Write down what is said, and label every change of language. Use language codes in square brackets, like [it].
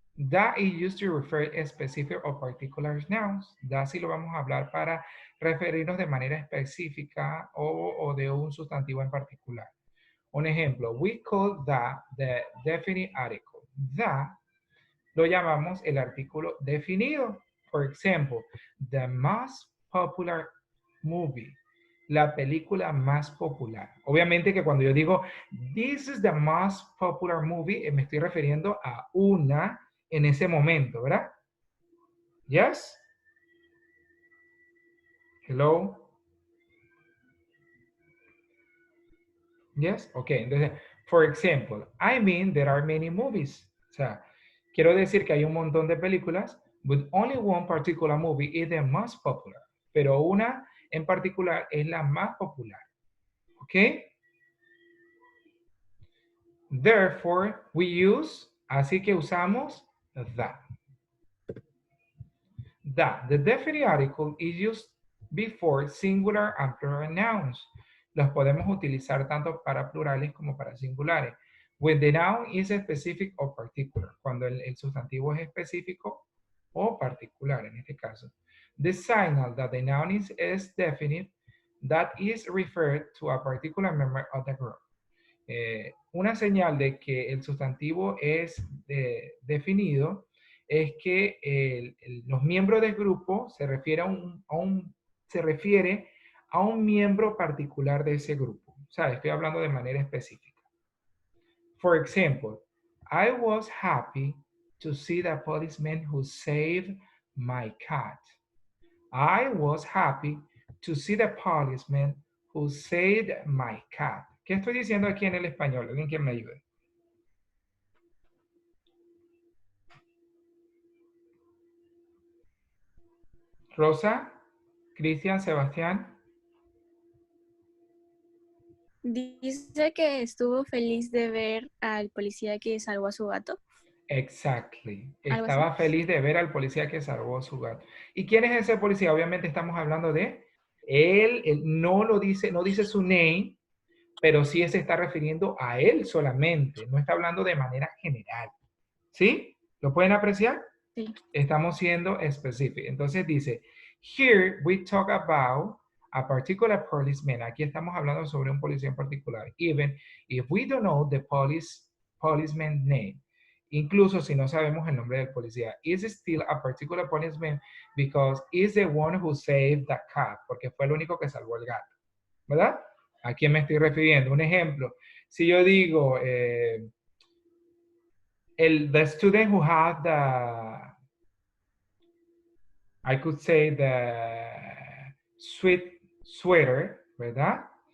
[en] That is used to refer a specific or particular nouns. [es] That sí lo vamos a hablar para referirnos de manera específica o de un sustantivo en particular. Un ejemplo, [en] we call that the definite article. [es] That lo llamamos el artículo definido. [en] For example, the most popular movie. [es] La película más popular. Obviamente que cuando yo digo, [en] this is the most popular movie, [es] me estoy refiriendo a una en ese momento, ¿verdad? [en] Yes? Hello? Yes? Ok, [es] entonces, [en] for example, I mean there are many movies. [es] O sea, quiero decir que hay un montón de películas, [en] but only one particular movie is the most popular. [es] Pero una en particular es la más popular. ¿Ok? [en] Therefore, we use, [es] así que usamos [en] that. that. The definite article is used before singular and plural nouns. [es] Los podemos utilizar tanto para plurales como para singulares. [en] When the noun is specific or particular. [es] Cuando el sustantivo es específico o particular en este caso. [en] The signal that the noun is definite, that is referred to a particular member of the group. [es] Una señal de que el sustantivo es definido es que los miembros del grupo se refiere a un miembro particular de ese grupo. O sea, estoy hablando de manera específica. [en] For example, I was happy to see the policeman who saved my cat. I was happy to see the policeman who saved my cat. [es] ¿Qué estoy diciendo aquí en el español? ¿Alguien que me ayude? Rosa, Cristian, Sebastián. Dice que estuvo feliz de ver al policía que salvó a su gato. [en] Exactly. [es] Algo Estaba así. feliz de ver al policía que salvó a su gato. ¿Y quién es ese policía? Obviamente estamos hablando de él no lo dice, no dice su name, pero sí se está refiriendo a él solamente. No está hablando de manera general. ¿Sí? ¿Lo pueden apreciar? Sí. Estamos siendo específicos. Entonces dice, [en] here we talk about a particular policeman. [es] Aquí estamos hablando sobre un policía en particular. [en] Even if we don't know the policeman's name. [es] Incluso si no sabemos el nombre del policía. [en] Is still a particular policeman because he's the one who saved the cat. [es] Porque fue el único que salvó el gato. ¿Verdad? ¿A quién me estoy refiriendo? Un ejemplo. Si yo digo, [en] the student who had I could say the sweet sweater, [es] ¿verdad?